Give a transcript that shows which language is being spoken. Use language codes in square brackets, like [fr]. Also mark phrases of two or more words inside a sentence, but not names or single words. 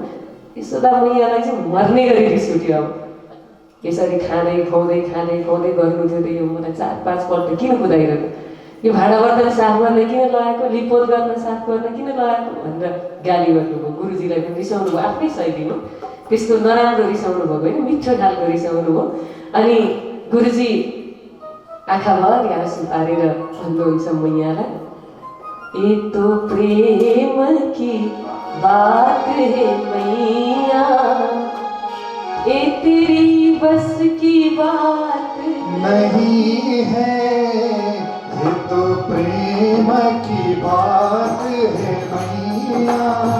[ne] यशोदा मैयालाई चाहिँ मर्ने गरी रिस उठ्यो। अब यसरी खाँदै खुवाउँदै गर्नु थियो त यो मलाई 4-5 पल्ट किन कुदाइरहेको, यो भाँडा बर्तन साफ गर्न किन लगाएको, लिपोत गर्न साफ गर्न किन लगाएको भनेर गाली गर्नुभयो। गुरुजीलाई पनि रिसाउनु भयो, आफ्नै शैलीमा त्यस्तो नराम्रो रिसाउनु भएको होइन, मिठो खालको रिसाउनु भयो। अनि गुरुजी आँखाभरि आँसु पारेर भन्नुहुन्छ मैयालाई, [hi] ये तो प्रेम की बात है मैया, ये तेरी बस की बात नहीं है, ये तो प्रेम की बात है मैया,